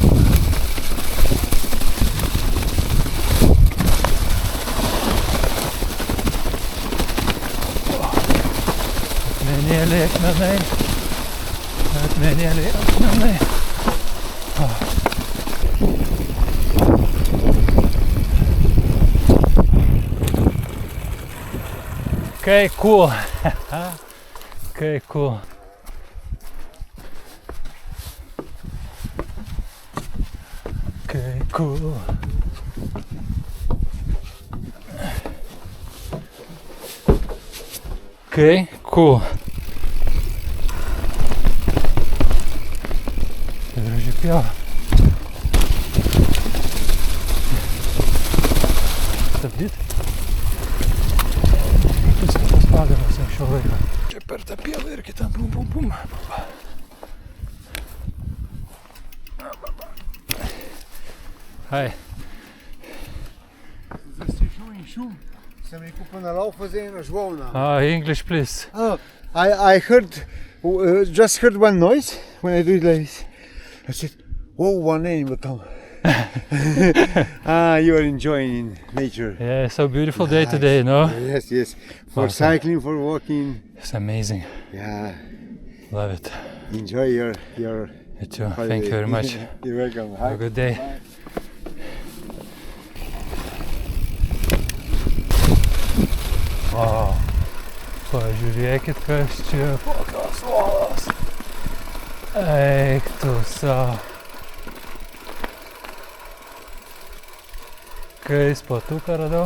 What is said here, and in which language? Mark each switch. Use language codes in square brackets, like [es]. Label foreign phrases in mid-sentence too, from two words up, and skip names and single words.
[lt] Akmenėliai, akmenai. Akmenėliai, akmenai. [en] Okay, cool. Okay, cool. Okay, cool. Okay, cool. [lt] Tai graži pieva. Stabdyt. Viskas tas pagarbas anksčiau laiko. Čia per tą pievą ir kitą bum bum bum. Hi. [en] English, please. I heard, just heard one noise when I do it like this. I said, whoa, one name will come. You are enjoying nature. Yeah, so beautiful day today, no? Yes, yes. For cycling, for walking. It's amazing. Yeah. Love it. Enjoy your You too. holiday. Thank you very much. You're welcome. Have a good day. Bye. Wow. [lt] Pažiūrėkit, kas čia, kokios uolos. Eik tu savo. Kai spatuką radau.